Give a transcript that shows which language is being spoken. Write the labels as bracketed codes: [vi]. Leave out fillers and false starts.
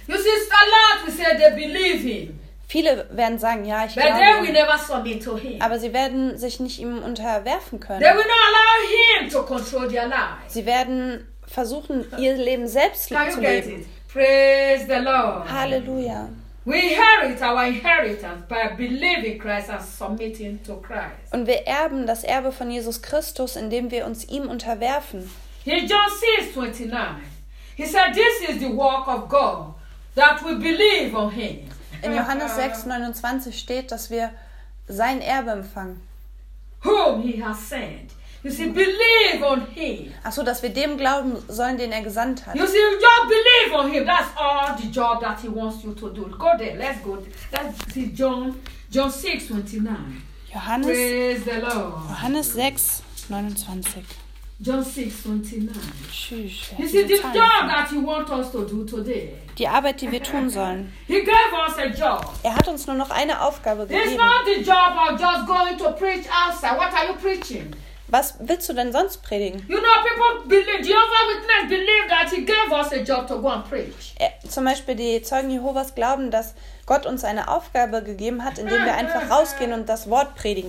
[en] You see, a lot we say they believe him. [de] Viele werden sagen, ja, ich glaube, aber sie werden sich nicht ihm unterwerfen können. They will not allow him to control their life. Sie werden versuchen, ihr Leben selbst [en] Can [de] zu [en] you [de] leben. [en] Get it? Praise the Lord. [de] Halleluja. [en] We inherit our inheritance by believing Christ and submitting to Christ. [de] Und wir erben das Erbe von Jesus Christus, indem wir uns ihm unterwerfen. [en] In John 6:29, he said, this is the work of God, that we believe on him. [de] In Johannes 6:29 steht, dass wir sein Erbe empfangen. [en] Whom he has sent. You see, believe on him. [de] Ach so, dass wir dem glauben sollen, den er gesandt hat. [en] You see, just believe on him. That's all the job that he wants you to do. Go there. Let's go. That's John 6:29. Praise the Lord. [de] Johannes 6:29. [en] John 6:29. You see, the job that he wants us to do today. [de] Die Arbeit, die wir tun sollen. [en] He gave us a job. [de] Er hat uns nur noch eine Aufgabe gegeben. [en] It's not the job of just going to preach outside. What are you preaching? [de] Was willst du denn sonst predigen? [en] You know, people believe, Jehovah's Witness believe that he gave us a job to go and preach. [de] Zum Beispiel die Zeugen Jehovas glauben, dass Gott uns eine Aufgabe gegeben hat, indem wir einfach rausgehen und das Wort predigen.